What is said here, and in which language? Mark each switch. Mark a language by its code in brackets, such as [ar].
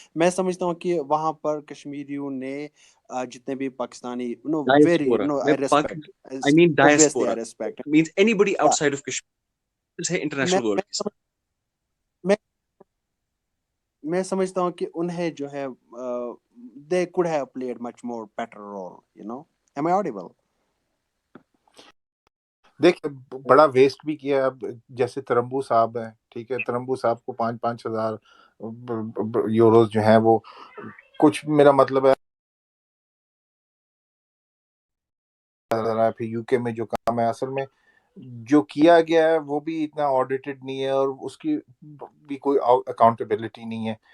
[ur] میں سمجھتا ہوں کہ وہاں پر کشمیریوں نے جتنے بھی Pakistani [en] very I respect. I mean diaspora. I respect. It means anybody outside of Kashmir. Say international world. [ur] میں سمجھتا ہوں کہ انہیں جو ہے [en] they could have played much more better role, Am I audible? [ur] دیکھ بڑا ویسٹ بھی کیا. اب جیسے ترمبو صاحب ہیں, ٹھیک ہے, ترمبو صاحب کو 5,000 یوروز جو ہیں وہ کچھ, میرا مطلب ہے پھر یو کے میں جو کام ہے اصل میں جو کیا گیا ہے وہ بھی اتنا آڈیٹڈ نہیں ہے اور اس کی بھی کوئی اکاؤنٹیبلٹی نہیں ہے.